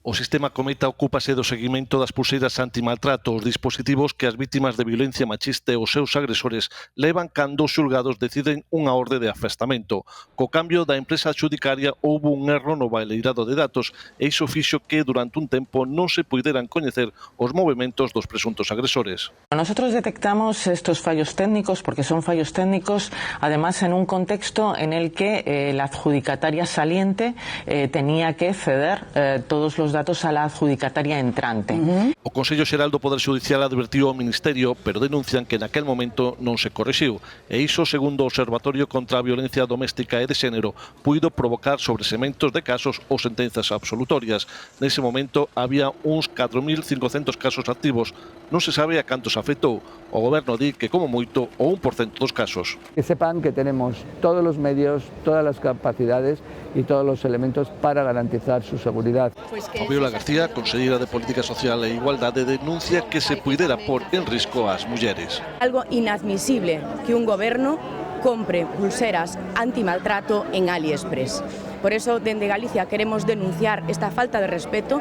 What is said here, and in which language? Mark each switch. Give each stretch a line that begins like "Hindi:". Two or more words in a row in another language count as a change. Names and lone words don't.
Galician: O sistema Cometa ocúpase do seguimento das pulseiras antimaltrato, os dispositivos que as vítimas de violencia machista e os seus agresores levan cando os xulgados deciden unha orde de afastamento. Co cambio da empresa adxudicaria houbo un erro no baleirado de datos e iso fixo que durante un tempo non se puideran coñecer os movementos dos presuntos agresores.
Spanish: Nosotros detectamos estos fallos técnicos porque son fallos técnicos, además en un contexto en el que la adjudicataria saliente tenía que ceder todos los datos a la adjudicataria entrante.
Galician: O Consello Xeral do Poder Xudicial advertiu ao Ministerio, pero denuncian que naquel momento non se corrixiu. E iso, segundo o Observatorio contra a Violencia Doméstica e de Xénero, puido provocar sobresementos de casos ou sentenzas absolutorias. Nese momento había uns 4.500 casos activos. Non se sabe a cantos afectou. O Goberno di que como moito o 1% dos casos.
Spanish: Que sepan que tenemos todos los medios, todas las capacidades y todos los elementos para garantizar su seguridad.
Galician: Fabiola García, conselleira de Política Social e Igualdade, denuncia que se puidera pôr en risco ás mulleres.
Spanish: Algo inadmisible que un goberno compre pulseras antimaltrato en AliExpress. Por eso, dende Galicia queremos denunciar esta falta de respeto.